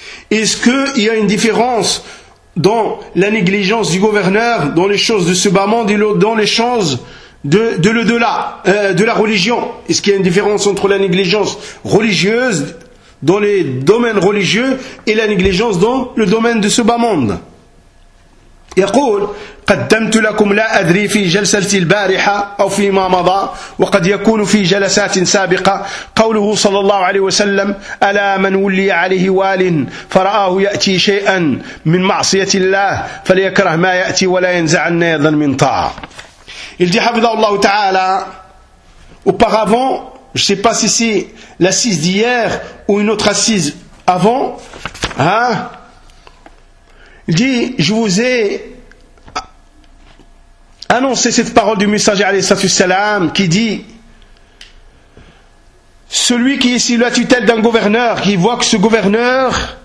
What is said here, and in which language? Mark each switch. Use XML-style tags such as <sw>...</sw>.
<fr>Est-ce qu'il y a une différence dans la négligence du gouverneur, dans les choses de ce bas monde et dans les choses de l'au-delà, de la religion? Est-ce qu'il y a une différence entre la négligence religieuse dans les domaines religieux et la négligence dans le domaine de ce bas monde?</fr> <ar>يقول قدمت لكم لا أدري في جلسة البارحة أو فيما مضى وقد يكون في جلسات سابقة قوله صلى الله عليه وسلم ألا من ولي عليه وال فرآه يأتي شيئا من معصية الله فليكره ما يأتي ولا ينزعن أيضا من طاعة.</ar> <fr>Il dit</fr> <ar>حفظه الله تعالى</ar> <fr>auparavant, je sais pas si c'est l'assise d'hier ou une autre assise avant, hein, il dit, je vous ai annoncé cette parole du messager alayhi salam qui dit, celui qui est sous la tutelle d'un gouverneur, qui voit que ce gouverneur</fr>